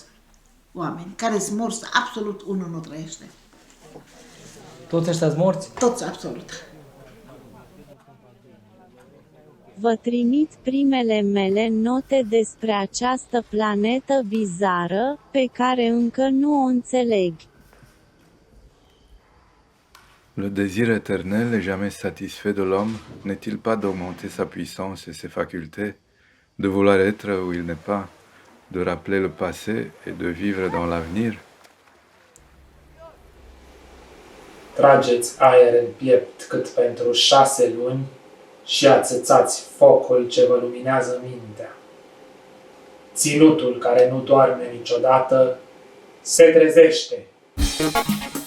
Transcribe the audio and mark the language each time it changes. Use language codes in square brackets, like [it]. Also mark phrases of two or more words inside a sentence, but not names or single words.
[ro] Oameni care sunt morți, absolut unul nu trăiește. Toți ăștia sunt morți? Toți, absolut. Vă trimit primele mele note despre această planetă bizară, pe care încă nu o înțeleg. [fr] Le désir éternel et jamais satisfait de l'homme n'est-il pas d'augmenter sa puissance et ses facultés, de vouloir être où il n'est pas, de rappeler le passé et de vivre dans l'avenir? [ro] Trageți aer în piept cât pentru 6 luni și ațățați focul ce vă luminează mintea. Ținutul care nu doarme niciodată se trezește.